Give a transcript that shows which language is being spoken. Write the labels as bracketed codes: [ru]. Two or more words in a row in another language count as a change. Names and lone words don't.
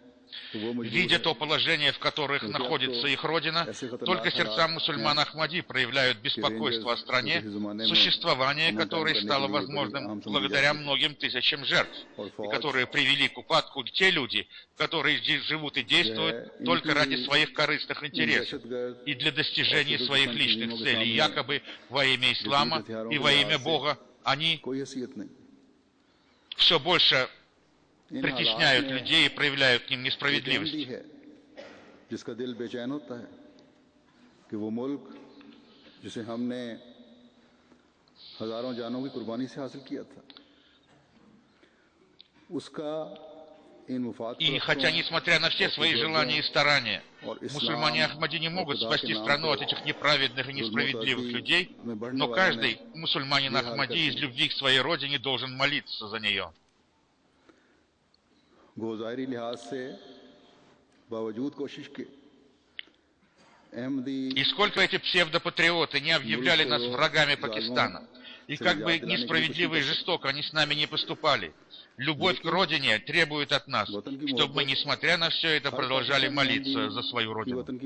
[ru] Видя то положение, в которых находится их родина, только сердца мусульман Ахмади проявляют беспокойство о стране, существование которой стало возможным благодаря многим тысячам жертв, и которые привели к упадку те люди, которые здесь живут и действуют только ради своих корыстных интересов и для достижения своих личных целей, якобы во имя ислама и во имя Бога. Они все больше притесняют людей и проявляют к ним несправедливость. [ur] جس کا دل بے چین ہوتا ہے کہ وہ ملک جسے ہم نے ہزاروں جانوں کی قربانی سے حاصل کیا تھا اس کا ان مفاد [ru] И хотя, несмотря на все свои желания и старания, мусульмане Ахмади не могут спасти страну от этих неправедных и несправедливых людей, но каждый мусульманин Ахмади из любви к своей родине должен молиться за нее. [ur] ظاہری لحاظ سے باوجود کوشش کے [ru] И сколько эти псевдопатриоты не объявляли нас врагами Пакистана, и как бы несправедливо и жестоко они с нами не поступали, любовь к родине требует от нас, чтобы мы, несмотря на все это, продолжали молиться за свою родину.